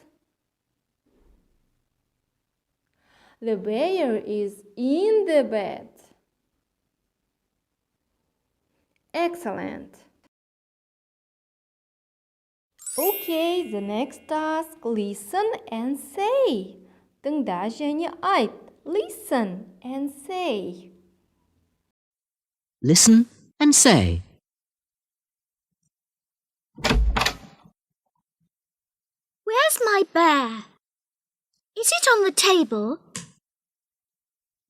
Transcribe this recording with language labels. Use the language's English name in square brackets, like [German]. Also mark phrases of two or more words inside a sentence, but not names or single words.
[English] The bear is in the bed. Excellent. Okay, the next task, listen and say. [Kazakh] Тыңда және айт. [English] Listen and say. Listen and say. Where's my bear? Is it on the table?